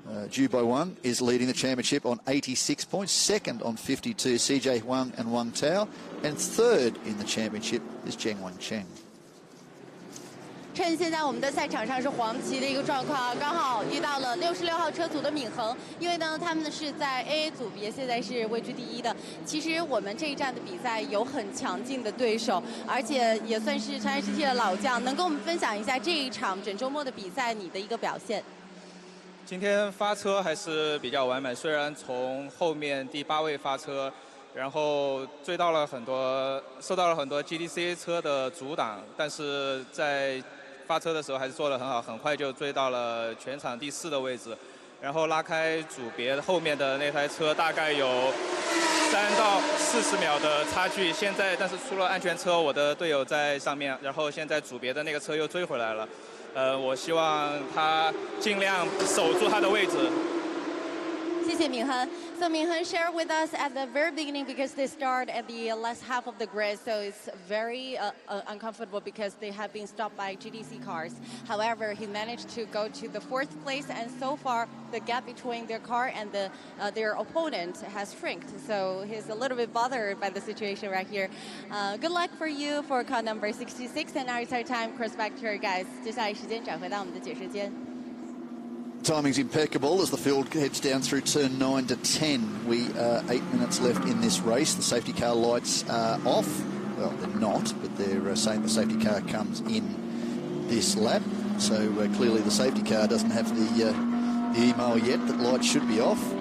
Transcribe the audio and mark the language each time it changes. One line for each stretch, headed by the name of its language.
English: Zhu Bowen is leading the championship on 86 points. Second on 52, CJ Huang and Wang Tao. And third in the championship is Zheng Wencheng.
Chinese: 趁现在我们的赛场上是黄旗的一个状况啊，刚好遇到了66号车组的闵恒，因为呢他们是在 AA 组别，现在是位居第1的。其实我们这一站的比赛有很强劲的对手，而且也算是Shanghai GT的老将，能跟我们分享一下这一场整周末的比赛你的一个表现？今天发车还是比较完美，虽然从后面第8位发车，然后受到了很多 GTC 车的阻挡，但是在发车的时候还是做得很好，很快就追到了全场第4的位置，然后拉开组别后面的那台车大概有3到40秒的差距。现在但是出了安全车，我的队友在上面，然后现在组别的那个车又追回来了。我希望他尽量守住他的位置。谢谢闵恒。
English: So Minhan shared with us at the very beginning because they start at the last half of the grid, so it's very uncomfortable because they have been stopped by GTC cars. However, he managed to go to the 4th place, and so far the gap between their car and their opponent has shrunk. So he's a little bit bothered by the situation right here. Good luck for you for car number 66, and now it's our time. Cross back to our guys.
Chinese: 接下来时间转回到我们的解说间。
English: Timing's impeccable as the field heads down through turn 9 to 10. We are 8 minutes left in this race. The safety car lights are off. Well, they're not, but they're saying the safety car comes in this lap. So clearly the safety car doesn't have the email yet that lights should be off.